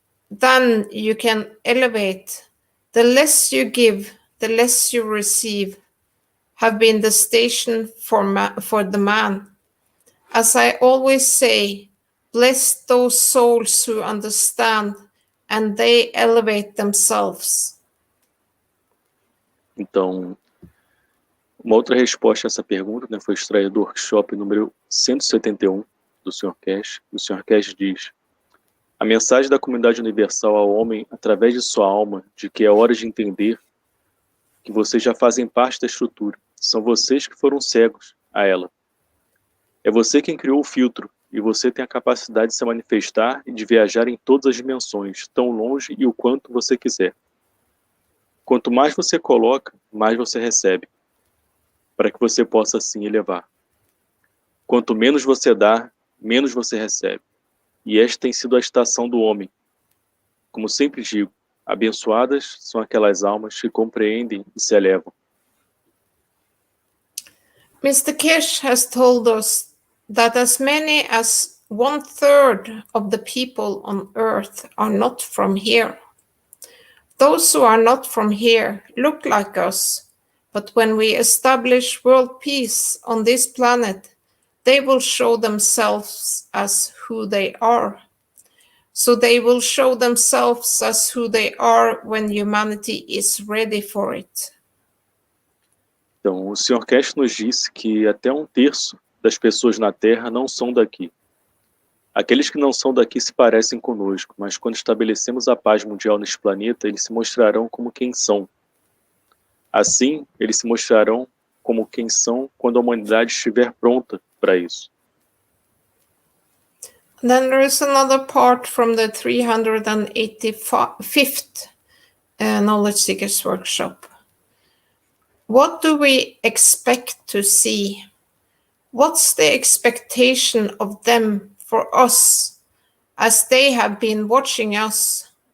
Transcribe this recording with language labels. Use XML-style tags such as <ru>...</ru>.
<en>Then you can elevate. The less you give, the less you receive, have been the station for the man. As I always say, bless those souls who understand and they elevate themselves.</en> <pt>Então, uma outra resposta a essa pergunta, né, foi extraída do workshop número 171 do Sr. Cash. O Sr. Cash diz: a mensagem da comunidade universal ao homem, através de sua alma, de que é hora de entender que vocês já fazem parte da estrutura. São vocês que foram cegos a ela. É você quem criou o filtro, e você tem a capacidade de se manifestar e de viajar em todas as dimensões, tão longe e o quanto você quiser. Quanto mais você coloca, mais você recebe, para que você possa assim elevar. Quanto menos você dá, menos você recebe. E esta tem sido a estação do homem. Como sempre digo, abençoadas são aquelas almas que compreendem e se elevam.</pt> <en>Mr. Kish has told us that as many as 1/3 of the people on Earth are not from here. Those who are not from here look like us, but when we establish world peace on this planet, they will show themselves as who they are. So they will show themselves as who they are when humanity is ready for it.</en> <pt>Então, o Sr. Cash nos disse que até 1/3 das pessoas na Terra não são daqui. Aqueles que não são daqui se parecem conosco, mas quando estabelecemos a paz mundial neste planeta, eles se mostrarão como quem são. Assim, eles se mostrarão como quem são quando a humanidade estiver pronta para isso.</pt> <en>Then there is another part from the 385th Knowledge Seekers Workshop. What do we expect to see? What's the expectation of them for us as they have been watching us?</en>